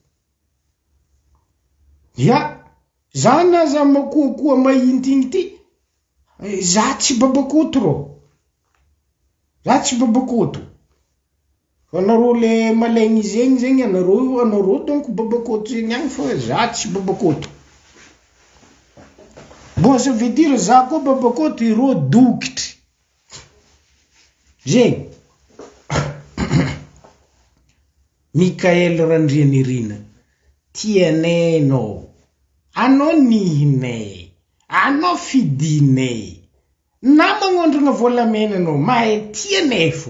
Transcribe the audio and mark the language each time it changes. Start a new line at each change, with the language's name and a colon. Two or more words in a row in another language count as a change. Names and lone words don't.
Malagasy: Ya, za na za makoakoa mainty igny ty, za tsy babakoto rô. Za tsy babakoto. Fa anareo le malaigny zegny zegny anareo donc babakoto zegny agny fa za tsy babakoto. Bon,
French: ça veut dire
Malagasy: za koa babakoto irô dokitry. Zegny. Mikael Randrianirina, tianenao, anao nihinay, anao fidinay, na magnondragna volamena anao, mahay tianay fo.